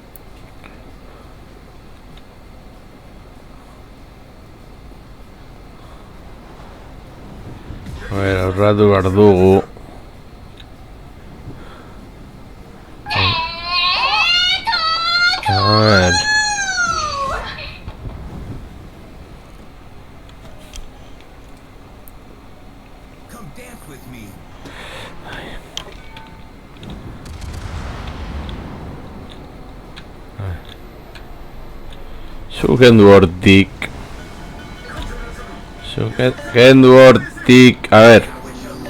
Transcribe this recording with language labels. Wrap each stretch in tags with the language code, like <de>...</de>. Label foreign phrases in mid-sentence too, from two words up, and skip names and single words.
<es>A ver,</es> <eu>aurratu behar dugu.</eu> <es>A ver.</es> <en>Come dance with me.</en> <eu>Zu kendu hortik. Kendu hortik.</eu> <es>A ver.</es>